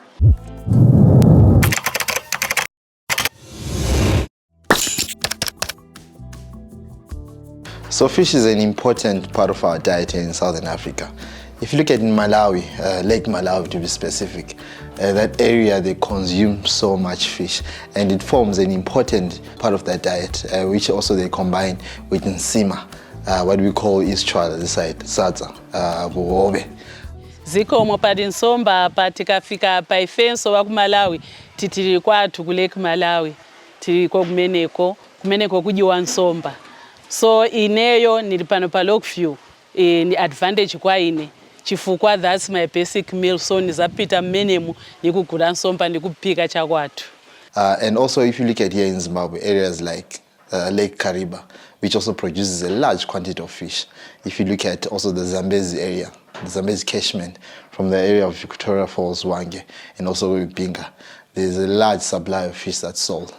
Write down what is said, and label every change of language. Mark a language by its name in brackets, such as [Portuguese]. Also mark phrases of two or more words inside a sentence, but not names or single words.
[English] So fish is an important part of our diet here in Southern Africa. If you look at in Malawi, Lake Malawi to be specific, that area they consume so much fish, and it forms an important part of their diet, which also they combine with nsima, what we call Eastchwala, this side, sadza, buhobe. [Nyanja] Zikomo padinsomba patikafika pa ifenso wa kuMalawi titiri kwathu ku Lake Malawi tiri kumeneko kujiwa nsomba. So ineyo nili pano pa Lockview ni advantage kwa ine chifukwa [English] that's my basic meal, [Nyanja] so nizapita mmenemu nikugula nsomba nikupika chakwathu. [English] And also if you look at here in Zimbabwe, areas like Lake Kariba, which also produces a large quantity of fish. If you look at also the Zambezi area, the Zambezi catchment from the area of Victoria Falls, Wange, and also Binga, there's a large supply of fish that's sold.